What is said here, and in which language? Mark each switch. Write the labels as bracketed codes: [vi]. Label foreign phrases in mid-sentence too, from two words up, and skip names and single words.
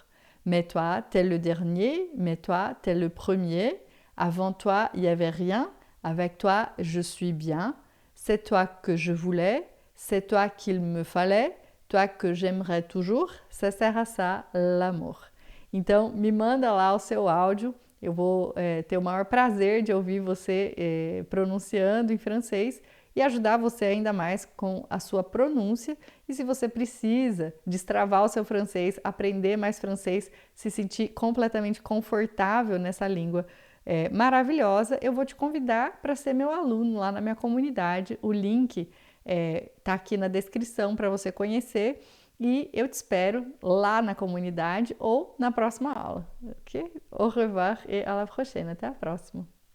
[fr] Mais toi, t'es le dernier, mais toi, t'es le premier. Avant toi, il n'y avait rien, avec toi, je suis bien. C'est toi que je voulais, c'est toi qu'il me fallait, toi que j'aimerais toujours, ça sert à ça l'amour. [pt] Então, me manda lá o seu áudio, eu vou ter o maior prazer de ouvir você pronunciando em francês e ajudar você ainda mais com a sua pronúncia. E se você precisa destravar o seu francês, aprender mais francês, se sentir completamente confortável nessa língua maravilhosa, eu vou te convidar para ser meu aluno lá na minha comunidade. O link tá aqui na descrição para você conhecer e eu te espero lá na comunidade ou na próxima aula. Ok? [fr] Au revoir et à la prochaine. [pt] Até a próxima.